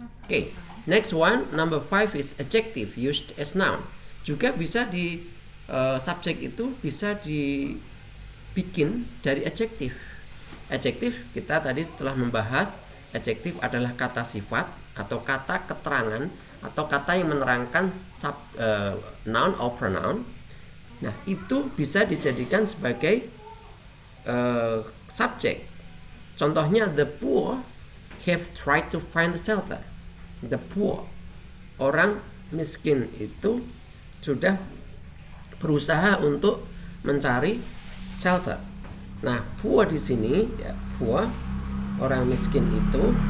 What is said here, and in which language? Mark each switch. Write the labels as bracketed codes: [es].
[en] Okay, next one, number 5 is adjective used as noun. [id] Juga bisa di subjek itu bisa dibikin dari adjective. Adjektif kita tadi setelah membahas, adjektif adalah kata sifat atau kata keterangan atau kata yang menerangkan noun or pronoun. Nah, itu bisa dijadikan sebagai subjek. [en] Contohnya, the poor have tried to find the shelter. [id] The poor, orang miskin itu sudah berusaha untuk mencari shelter. Nah, poor di sini ya, poor, orang miskin itu.